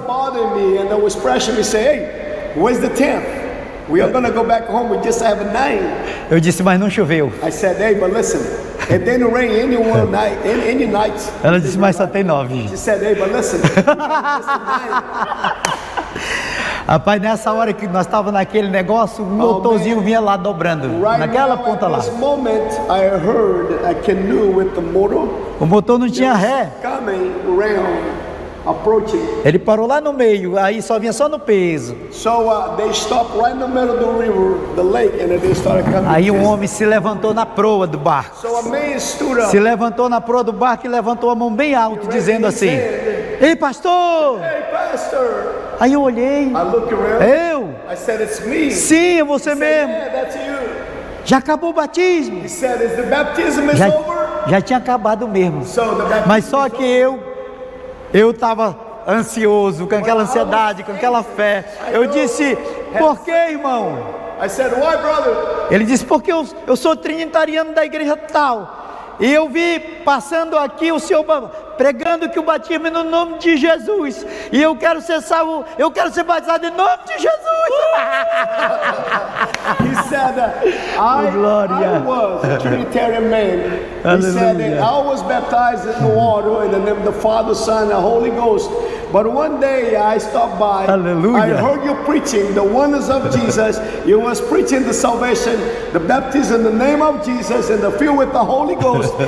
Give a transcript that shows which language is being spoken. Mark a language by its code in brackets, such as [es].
[en] bothering me and was pressuring me, say, hey, where's the 10th? We are going to go back home, we just have a 9. [pt] Eu disse, mas não choveu. [en] I said, hey, but listen, it didn't rain any night. [pt] Ela disse, mas só tem 9. [en] She said, hey, but listen, it's just a 9. [pt] Rapaz, nessa hora que nós estávamos naquele negócio, o motorzinho vinha lá dobrando, naquela ponta lá. [en] Moment, I heard a canoe with the motor. [pt] O motor não tinha ré. [en] Coming around, approaching. [pt] Ele parou lá no meio, aí só vinha só no peso. [en] So they stopped right in the middle of the river, the lake, and then they started coming. [pt] Aí um homem se levantou na proa do barco. [en] So a man stood up. [pt] Se levantou na proa do barco e levantou a mão bem alto, dizendo assim: ei, pastor! [en] Hey, pastor! [pt] Aí eu olhei. [en] I looked around. [pt] Eu? [en] I said, it's me. [pt] Sim, é você mesmo. [en] Yeah, that's you. [pt] Já acabou o batismo. [en] He said, is the baptism is [pt] Já, [en] over? [pt] já tinha acabado mesmo. [en] So the baptism [pt] Mas só que eu estava ansioso, com aquela ansiedade, com aquela fé. Eu disse, por que, irmão? I said, why, brother? Ele disse, porque eu sou trinitariano da igreja tal. E eu vi passando aqui o senhor pregando que o batismo é no nome de Jesus. E eu quero ser salvo, eu quero ser batizado em nome de Jesus. [en] He said, I was a Trinitarian man. He said that I was baptized in the water in the name of the Father, Son, and the Holy Ghost. But one day I stopped by. Hallelujah. I heard you preaching the wonders of Jesus. You was preaching the salvation, the baptism in the name of Jesus, and the filled with the Holy Ghost.